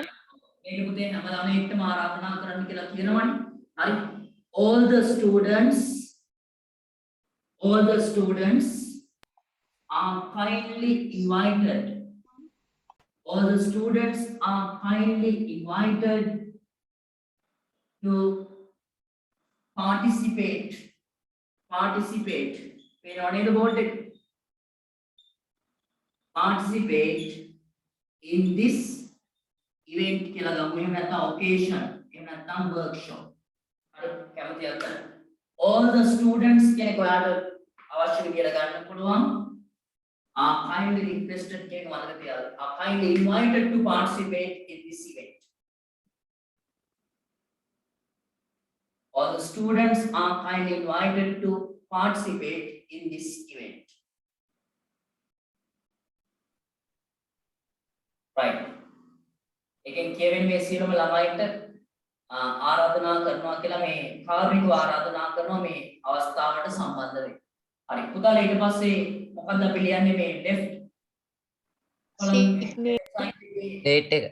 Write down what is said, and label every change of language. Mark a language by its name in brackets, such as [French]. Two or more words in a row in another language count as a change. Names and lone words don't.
[Sinhala] මේක පුතේ හැම ළමයෙක්ටම ආරාධනා කරන්න කියලා කියනවනේ. හරි. [English] all the students are kindly invited. All the students are kindly invited to participate. Participate. We're not in the board. Participate in this event [Sinhala] කියලා ගමු. එහෙම නැත්නම් occasion. එහෙම නැත්නම් workshop. හරි කැමතිද? [English] All the students [Sinhala] කෙනෙක් ඔයාලට අවශ්‍ය කියලා ගන්න පුළුවන්. [English] Are kindly requested [Sinhala] කියන වදක තියාගන්න. [English] Are kindly invited to participate in this event. All the students are kindly invited to participate in this event. Right. [Sinhala] එකෙන් කියවෙන්නේ මේ සියලුම ළමයින්ට ආරාධනා කරනවා කියලා මේ කාර්මිකව ආරාධනා කරනවා මේ අවස්ථාවට සම්බන්ධ වෙන්න. හරි. පුතාලා ඊට පස්සේ මොකක්ද අපි ලියන්නේ මේ left date එක.